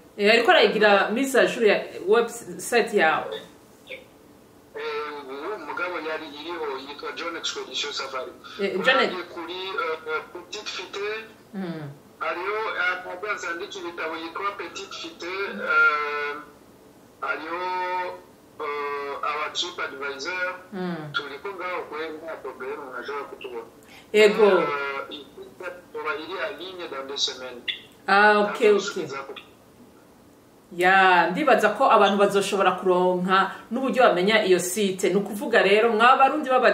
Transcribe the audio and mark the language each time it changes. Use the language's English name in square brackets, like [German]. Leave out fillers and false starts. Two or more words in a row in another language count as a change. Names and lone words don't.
[Rundi] ariko arayigira [French] mise à jour [Rundi] ya website yawe mugabo yari iriho yitwa John Expedition Safari kuri Petite Fite ariyo ababanza ndiki bitabo yitwa Petite Fite ariyo [English] our trip advisor [Rundi] turiko ngaho kwe nta problem unashobora kutubona ego [French] iri aligne dans 2 semaines [Rundi] okay ya ndibaza ko abantu bazoshobora kuronka n'uburyo bamenya iyo site nukuvuga rero mwabarundi baba